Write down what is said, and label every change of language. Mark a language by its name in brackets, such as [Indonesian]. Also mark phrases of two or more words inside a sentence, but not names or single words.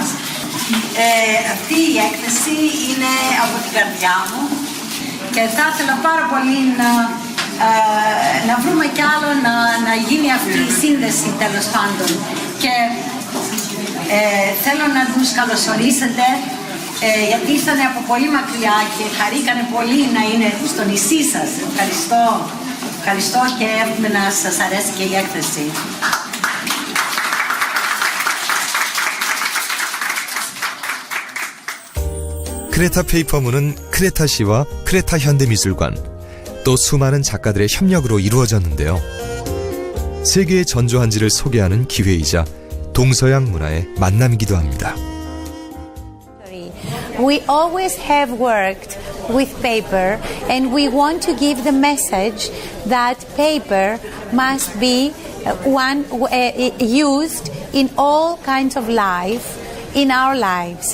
[Greek] Αυτή η έκθεση είναι από την καρδιά μου και θα ήθελα πάρα πολύ να βρούμε κι άλλο να γίνει αυτή η σύνδεση τέλος πάντων. Και θέλω να τους καλωσορίσετε γιατί ήρθανε από πολύ μακριά και χαρήκανε πολύ να είναι στο νησί σας. Ευχαριστώ. Ευχαριστώ και εύχομαι να σας αρέσει και η έκθεση. [Korean] 크레타 페이퍼문은 크레타시와 크레타 현대미술관, 또 수많은 작가들의 협력으로 이루어졌는데요. 세계의 전조한지를 소개하는 기회이자 동서양 문화의 만남이기도 합니다. [English] We always have worked with paper and we want to give the message that paper must be used in all kinds of life in our lives.